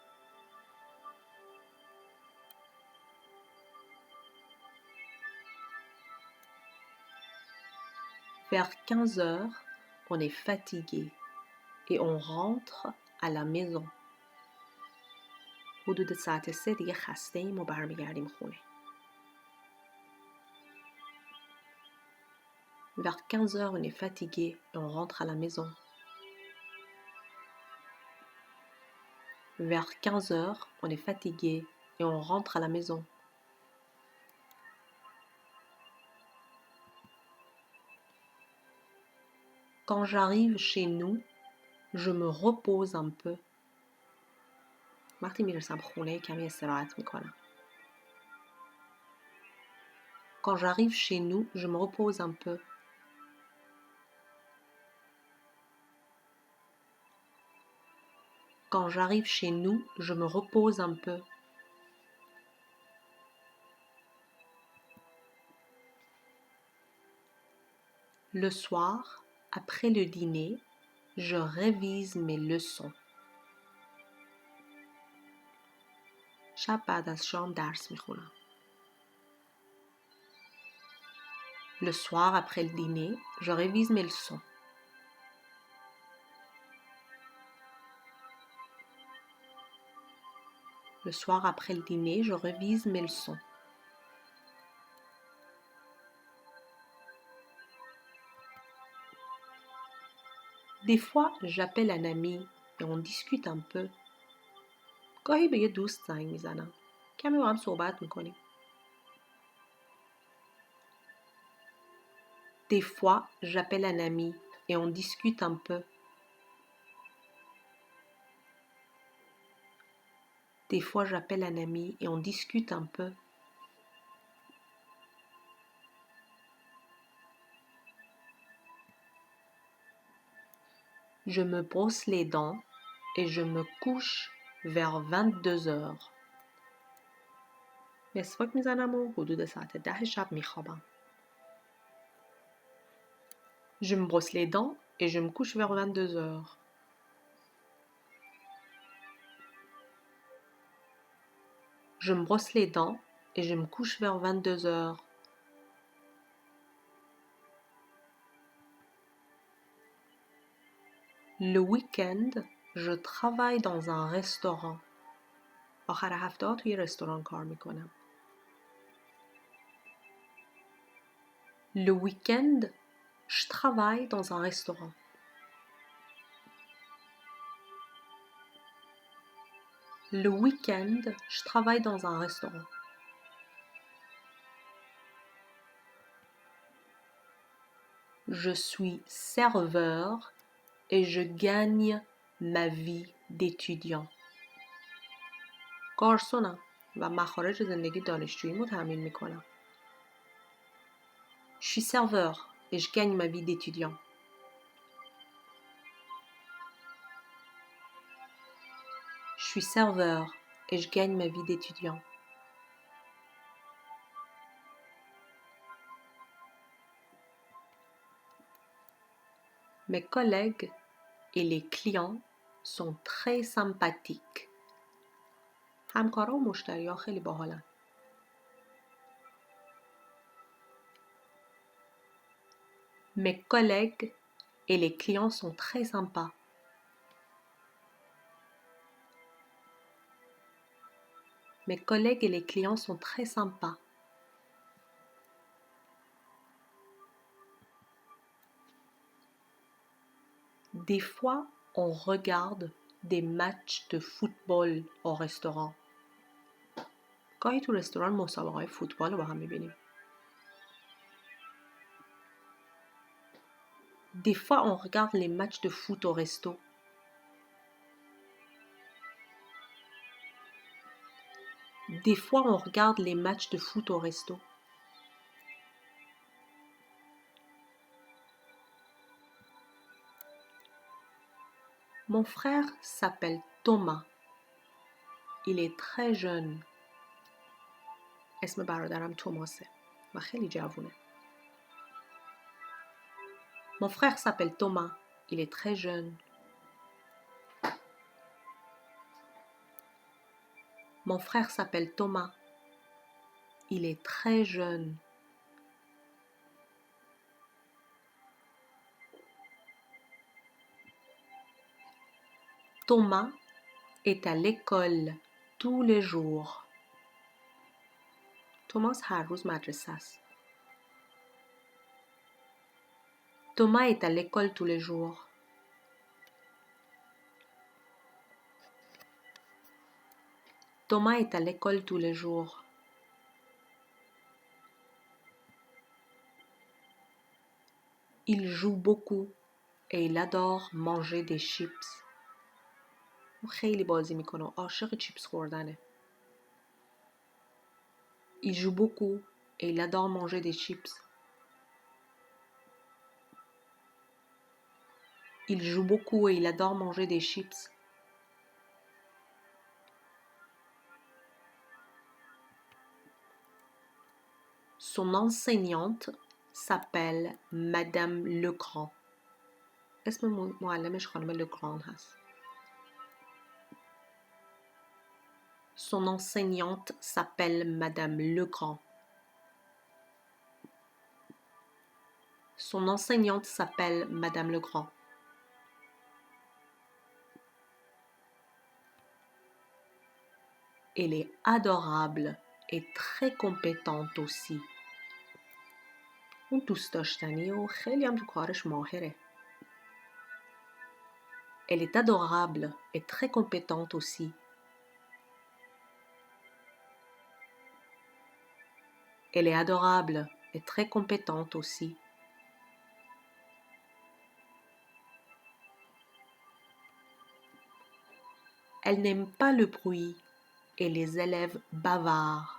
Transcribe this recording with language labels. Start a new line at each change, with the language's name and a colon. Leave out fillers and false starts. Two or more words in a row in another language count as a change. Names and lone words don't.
French: Vers 15 heures, on est fatigué et on rentre à la maison.
Persian: حدود ساعت 3 دیگه خسته ایم و برمیگردیم خونه.
French: Vers 15 heures, on est fatigué et on rentre à la maison. Vers 15 heures, on est fatigué et on rentre à la maison. Quand j'arrive chez nous, je me repose un peu.
Persian: وقتی میرسم خونه کمی استراحت میکنم.
French: Quand j'arrive chez nous, je me repose un peu. Quand j'arrive chez nous, je me repose un peu. Le soir, après le dîner, je révise mes leçons.
Persian: شب بعد از شام درس میخونم.
French: Le soir, après le dîner, je révise mes leçons. Le soir, après le dîner, je révise mes leçons. Des fois, j'appelle un ami et on discute un peu.
Persian: گاهی به یه دوست زنگ میزنم. کمی با هم صحبت میکنیم.
French: Des fois, j'appelle un ami et on discute un peu. Des fois, j'appelle un ami et on discute un peu. Je me brosse les dents et je me couche vers 22 heures.
Persian: مسواک میزنم و حدود ساعت 10 شب میخوابم.
French: Je me brosse les dents et je me couche vers 22 heures. Je me brosse les dents et je me couche vers 22 heures. Le week-end, je travaille dans un restaurant.
Persian: آخر هفته ها توی رستوران کار میکنم.
French: Le week-end, je travaille dans un restaurant. Le week-end, je travaille dans un restaurant. Je suis serveur et je gagne ma vie d'étudiant.
Persian: گارسونم و مخارج زندگی دانشجوییمو تامین میکنم.
French: Je suis serveur et je gagne ma vie d'étudiant. Je suis serveur et je gagne ma vie d'étudiant. Mes collègues et les clients sont très sympathiques.
Persian: همکارا و مشتری‌ها خیلی باحالن.
French: Mes collègues et les clients sont très sympas. Mes collègues et les clients sont très sympas. Des fois, on regarde des matchs de football au restaurant.
Persian: گاهی تو رستوران مسابقه‌های فوتبال رو با هم می‌بینیم.
French: Des fois, on regarde les matchs de foot au resto. Des fois, on regarde les matchs de foot au resto. Mon frère s'appelle Thomas. Il est très jeune.
Persian: اسم برادرم توماسه و خیلی جوونه.
French: Mon frère s'appelle Thomas. Il est très jeune. Mon frère s'appelle Thomas. Il est très jeune. Thomas est à l'école tous les jours.
Persian: Thomas هر روز مدرسه است.
French: Thomas est à l'école tous les jours. Thomas est à l'école tous les jours. Il joue beaucoup et il adore manger des chips.
Persian: او خیلی بازی میکنه و عاشق چیپس خوردنه.
French: Il joue beaucoup et il adore manger des chips. Il joue beaucoup et il adore manger des chips. Son enseignante s'appelle Madame Legrand.
Persian: اسم معلمش خانم لگران هست.
French: Son enseignante s'appelle Madame Legrand. Son enseignante s'appelle Madame Legrand. Elle est adorable et très compétente aussi.
Persian: اون دوست داشتنیه و خیلی هم تو کارش ماهره.
French: Elle est adorable et très compétente aussi. Elle est adorable et très compétente aussi. Elle n'aime pas le bruit et les élèves bavards.